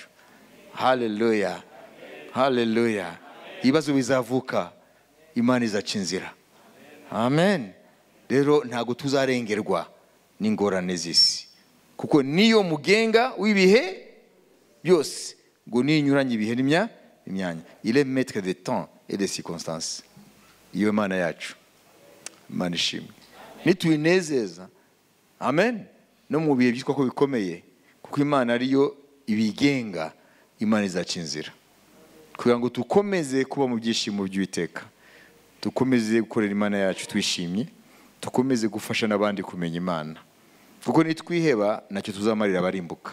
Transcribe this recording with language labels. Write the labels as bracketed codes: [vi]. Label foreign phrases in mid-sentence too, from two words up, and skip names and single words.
[rw] Haleluya. Haleluya. Ibibazo bizavuka, Imana izaca inzira. Amen. Rero ntabwo tuzarengerwa n'ingorane z'isi, kuko niyo mugenga w'ibihe byose. Ngo ninyuranye ibihe n'imyanya. [fr] Il est maître des temps et des circonstances. [rw] Iyo Imana yacu. Imana ishimwe. Nitwinezeza, amen, no mu bihe byitwa ko bikomeye, kuko Imana ariyo ibigenga, Imana izaca inzira. kugira ngo dukomeze kuba mu byishimo by'Uwiteka, dukomeze gukorera Imana yacu twishimye, dukomeze gufasha n'abandi kumenya Imana, kuko nitwiheba nacyo tuzamarira abarimbuka.